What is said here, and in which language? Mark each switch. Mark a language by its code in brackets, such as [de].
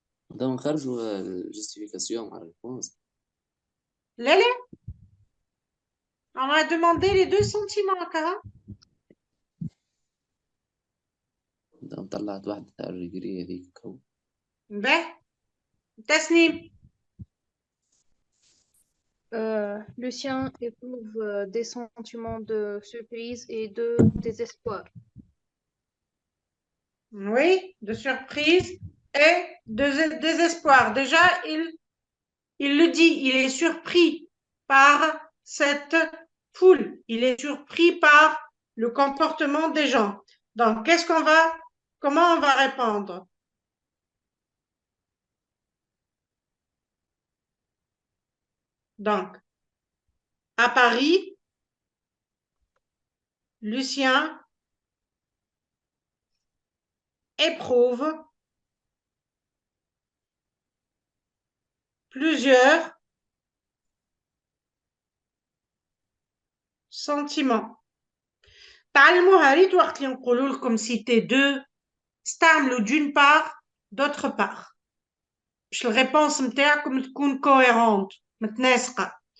[fr] Donc, [ar] خرجوا [fr] justification à réponse. Lélé? On a demandé les deux sentiments encore. [ar] Donc, طلعت واحدة تاع الريجري هذيك. [fr] Ben, Tasnim. Lucien éprouve des sentiments de surprise et de désespoir. Oui, de surprise et de désespoir. Déjà, il le dit, il est surpris par cette foule. Il est surpris par le comportement des gens. Donc, comment on va répondre? Donc, à Paris, Lucien éprouve plusieurs sentiments. [ar] تعلموا هاريت وقت اللي نقولوا لكم [fr] citer deux [ar] استعملوا [fr] d'une part d'autre part [ar] باش الريبونس نتاعكم تكون [fr] cohérente [ar] متناسقة.